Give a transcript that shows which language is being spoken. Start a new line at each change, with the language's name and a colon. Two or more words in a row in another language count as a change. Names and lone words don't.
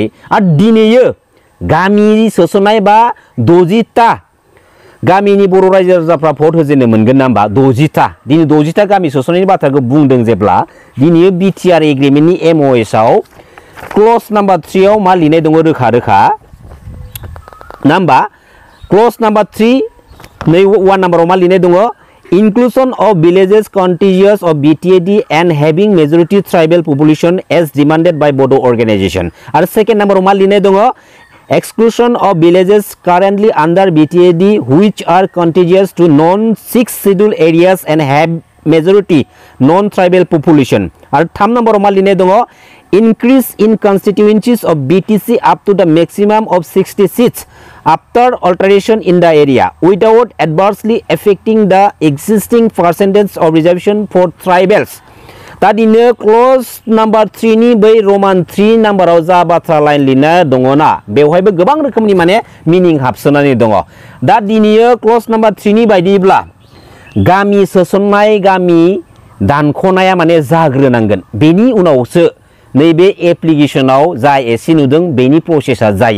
Bodo: आरो दिनै गामि सोसननाय बा 60ता गामिनि बर' रायजो राजाफ्रा भट होजेननो मोनगोन ना होमबा? 60ता दिनै 60ता गामि सोसननायनि बाथ्राखौ बुंदों जेब्ला दिनै बिटिआर एग्रिमेन्टनि MOSआव
English: clause number
Bodo: 3 आव मा लिरनाय दङ रोखा रोखा, ना होमबा?
English: clause number
Bodo: 3 नै 1 नाम्बाराव मा लिरनाय दङ?
English: inclusion of villages contiguous of BTAD and having majority tribal population as demanded by Bodo organization।
Bodo: आरो सेकेन्ड नाम्बाराव मा लिरनाय दङ?
English: exclusion of villages currently under BTAD which are contiguous to non-6 scheduled areas and have majority non-tribal population।
Bodo: आरो 3 नाम्बाराव मा लिरनाय दङ?
English: increase in constituencies of BTC up to the maximum of 60 seats after alteration in the area without adversely affecting the existing percentage of reservation for tribals।
Bodo: दा दिनै
English: clause number
Bodo: 3 नि बै रमान 3 नाम्बाराव जा बाथ्रा लाइन लिरना दङना बेवहायबो गोबां रोखोमनि माने मिनिं हाबसोनानै दङ। दा दिनै
English: clause number
Bodo: 3 नि बायदिब्ला गामि सोसननाय, गामि दानख'नाया माने जाग्रोनांगोन, बेनि उनावसो नैबे एप्लिकेशनाव जा एसे नुदों बेनि प्रसेसा जायो।